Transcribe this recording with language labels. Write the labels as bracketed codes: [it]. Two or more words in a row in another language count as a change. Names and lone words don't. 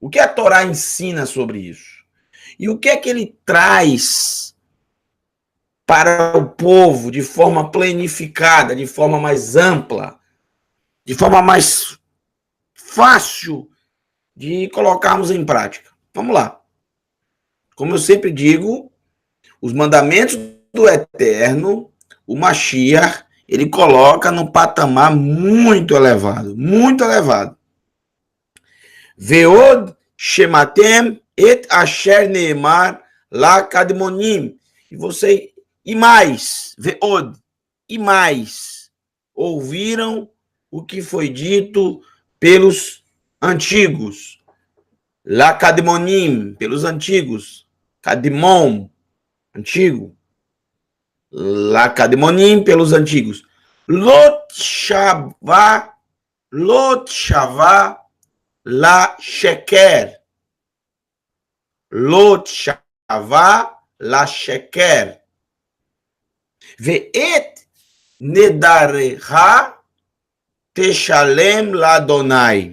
[pt] O que a Torá ensina sobre isso? E o que é que ele traz para o povo de forma planificada, de forma mais ampla, de forma mais fácil de colocarmos em prática? Vamos lá. Como eu sempre digo, os mandamentos do Eterno, o Mashiach, ele coloca num patamar muito elevado, muito elevado. [he] ועוד שמעתם את אשר נאמר לקדמונים. [pt] E mais, veod, e mais, ouviram o que foi dito pelos antigos. [he] לקדמונים, [pt] pelos antigos. Kadmon, antigo. [he] לקדמונים, [pt] pelos antigos. [he] לא תשבע לשקר. לא תשבע לשקר. ואת נדריך תשלם ליהוה.